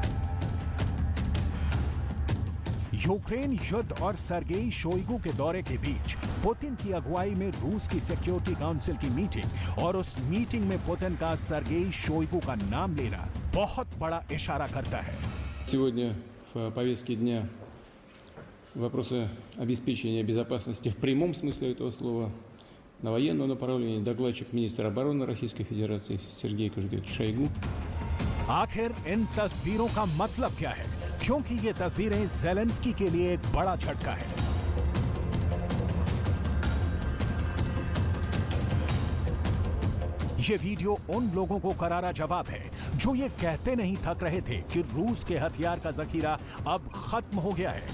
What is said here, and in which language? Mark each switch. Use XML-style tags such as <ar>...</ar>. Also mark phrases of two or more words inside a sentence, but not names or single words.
<hi>यूक्रेन युद्ध और सर्गेई शोइगु के दौरे के बीच पुतिन की अगुवाई में रूस की</hi> <en>security council</en> <hi>की मीटिंग और उस मीटिंग में पुतिन का सर्गेई शोइगु का नाम लेना बहुत बड़ा इशारा करता है।</hi> <ru>Сегодня в повестке дня вопросы обеспечения безопасности в прямом смысле этого слова на военном направлении. Докладчик министра обороны Российской Федерации Сергей Кожугетович Шойгу.</ru> <hi>आखिर इन तस्वीरों का मतलब क्या है? क्योंकि ये तस्वीरें ज़ेलेंस्की के लिए एक बड़ा झटका है। ये वीडियो उन लोगों को करारा जवाब है जो ये कहते नहीं थक रहे थे कि रूस के हथियार का जखीरा अब खत्म हो गया है।</hi>